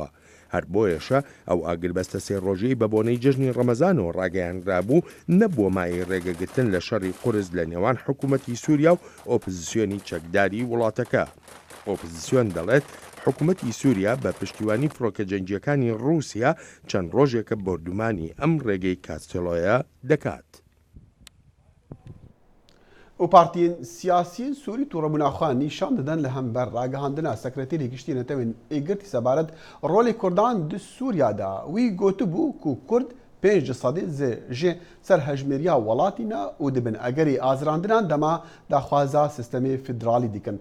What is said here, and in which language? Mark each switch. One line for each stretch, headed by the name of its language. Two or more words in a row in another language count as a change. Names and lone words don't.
Central Kurdish: هەر بۆیەشە ئەو ئاگربەستە 3 ڕۆژەی بە بۆنەی جژنی ڕەمەزانەوە ڕاگەیانرابوو نەبووە مای ڕێگەگرتن لە شەڕی قورس لە نێوان حکوومەتی سووریا و ئۆپۆزیسیۆنی چەکداری وڵاتەکە. ئۆپۆزیسیۆن دەڵێت حکوومەتی سووریا بە پشتیوانی فڕۆکە جەنگیەکانی ڕووسیا چەند ڕۆژێکە بردومانی ئەم ڕێگەی کاستێلۆیە دەکات.
Kurdish: و پارتیên siyasî Sûrî Turebûnaxwe nîşan didin li hember ragihandina Sekreterî Giştî Netewên Êgirtî Sebaret rolê Kurdan di Sûriya da wî gotibû ku Kurd 5 sedî ji serhejmêriya welatî ne û dibin egerî azrandinan dema daxwaza sistemê federalî dikin.